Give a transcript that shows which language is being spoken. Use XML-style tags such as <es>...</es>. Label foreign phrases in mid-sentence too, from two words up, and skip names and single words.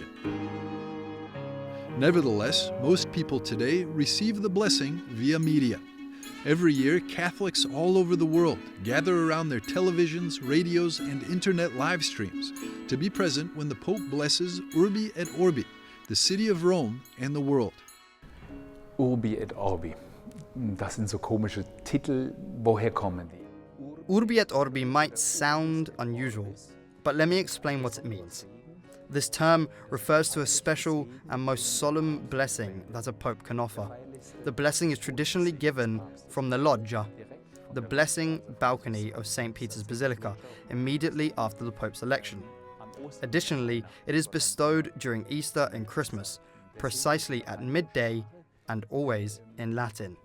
<en>Nevertheless, most people today receive the blessing via media. Every year, Catholics all over the world gather around their televisions, radios, and internet live streams to be present when the Pope blesses Urbi et Orbi, the city of Rome and the world. Urbi et Orbi.</en> <de>Das sind so komische Titel. Woher kommen die?</de> <en>Urbi et Orbi might sound unusual, but let me explain what it means. This term refers to a special and most solemn blessing that a pope can offer. The blessing is traditionally given from the loggia, the blessing balcony of St. Peter's Basilica, immediately after the pope's election. Additionally, it is bestowed during Easter and Christmas, precisely at midday and always in Latin.</en>